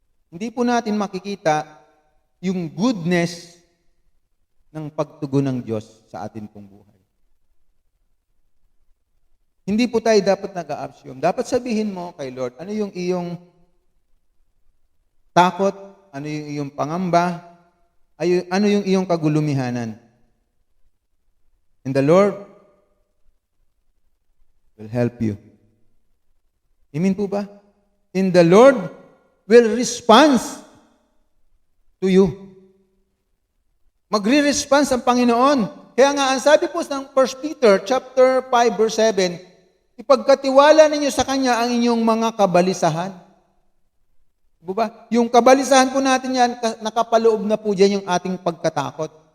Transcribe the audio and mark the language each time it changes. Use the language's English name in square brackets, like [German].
[Filipino] hindi po natin makikita yung goodness ng pagtugon ng Diyos sa atin pong buhay. Hindi po tayo dapat nag-a-assume. Dapat sabihin mo kay Lord, ano yung iyong takot, ano yung iyong pangamba, ano yung iyong kagulumihanan. [English] And the Lord will help you. Amen po ba? And the Lord will respond to you. [Filipino] Magre-response ang Panginoon. Kaya nga, ang sabi po ng 1 Peter chapter 5 verse 7, ipagkatiwala ninyo sa Kanya ang inyong mga kabalisahan. Diba? Yung kabalisahan po natin yan, nakapaloob na po dyan yung ating pagkatakot.